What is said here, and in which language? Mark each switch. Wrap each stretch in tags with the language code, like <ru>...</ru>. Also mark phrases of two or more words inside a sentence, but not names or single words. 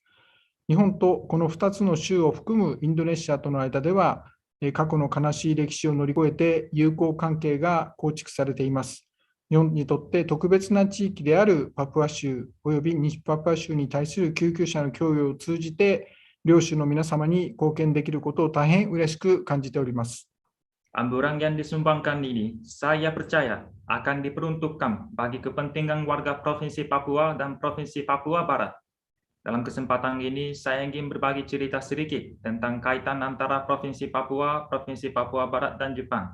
<ja>日本とこの2つの州を含むインドネシアとの間では、過去の悲しい歴史を乗り越えて友好関係が構築されています。日本にとって特別な地域であるパプア州および西パプア州に対する救急車の供与を通じて、両州の皆様に貢献できることを大変嬉しく感じております。</ja> <id>Amburan yang disumbangkan ini, saya percaya akan diperuntukkan bagi kepentingan warga Provinsi Papua dan Provinsi Papua Barat. Dalam kesempatan ini, saya ingin berbagi cerita sedikit tentang kaitan antara Provinsi Papua Barat, dan Jepang.</id>